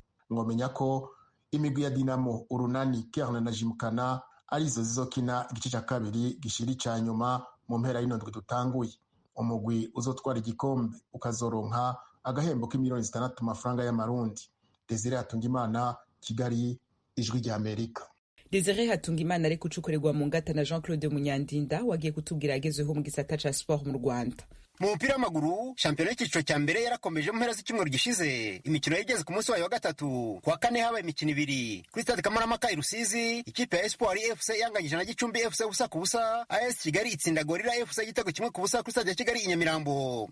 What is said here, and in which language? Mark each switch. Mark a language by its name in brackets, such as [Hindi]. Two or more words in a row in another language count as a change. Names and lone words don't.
[Rundi] Mwomenya ko imigwi ya Dinamo, Urunani, Kerne na Jimkana arizo zizokina igice cya kabiri gishiri ca nyuma mu mpera y'indwi dutanguye. Umugwi uzotwara igikombe ukazoronka agahembo k'imiliyoni 6 amafaranga y'amarundi. Desire Hatungimana, Kigali, Ijwi rya Amerika. Desire Hatungimana ari kucukurirwa mu ngata na Jean-Claude Munyandinda wagiye kutubwira agezeho mu gisata ca sport mu Rwanda. [Kinyarwanda] Mu mupira w'amaguru shampiyona y'icyiciro cya mbere yarakomeje mu mpera z'icyumweru gishize. Imikino yageze ku munsi wayo wa gatatu. Kuwa kane habaye imikino ibiri kuri stade Kamarampaka i Rusizi. Ikipe ya Espoir FC yanganyije na Gicumbi FC busa ku busa. AS Kigali itsinda Gorilla FC igitego kimwe ku busa kuri stade ya Kigali i Nyamirambo.